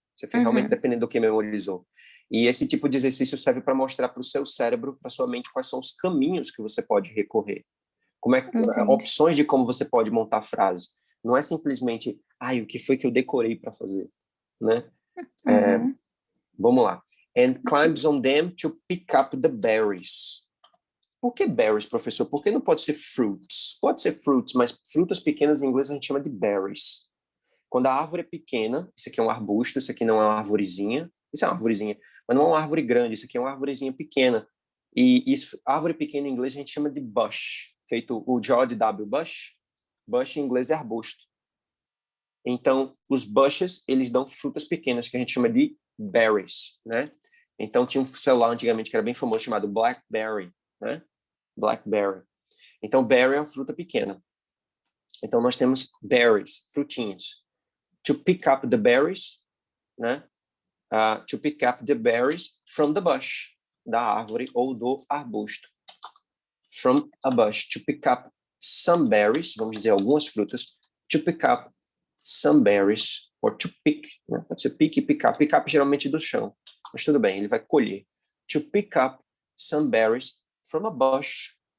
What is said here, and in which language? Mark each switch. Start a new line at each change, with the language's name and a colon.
Portuguese: Você fica realmente dependendo do que memorizou. E esse tipo de exercício serve para mostrar para o seu cérebro, para sua mente, quais são os caminhos que você pode recorrer. Entendi. Opções de como você pode montar frases. Não é simplesmente, o que foi que eu decorei para fazer, né? Vamos lá.
English: And climbs on them to pick up the berries.
Portuguese: Por que berries, professor? Por que não pode ser fruits? Pode ser fruits, mas frutas pequenas em inglês a gente chama de berries. Quando a árvore é pequena, isso aqui é um arbusto, isso aqui não é uma arvorezinha, isso é uma arvorezinha, mas não é uma árvore grande, isso aqui é uma arvorezinha pequena. E isso, árvore pequena em inglês a gente chama de bush, feito o George W. Bush. Bush em inglês é arbusto. Então, os bushes, eles dão frutas pequenas, que a gente chama de berries, né? Então, tinha um celular antigamente que era bem famoso, chamado BlackBerry, né? BlackBerry. Então, berry é uma fruta pequena. Então, nós temos berries, frutinhas.
English: To pick up the berries, né? To pick up the berries from the bush,
Portuguese: da árvore ou do arbusto.
English: From a bush. To pick up some berries,
Portuguese: vamos dizer algumas frutas.
English: To pick up some berries, or to pick, né?
Portuguese: Pode ser pick e pick up. Pick up geralmente do chão, mas tudo bem, ele vai colher.
English: To pick up some berries from a bush.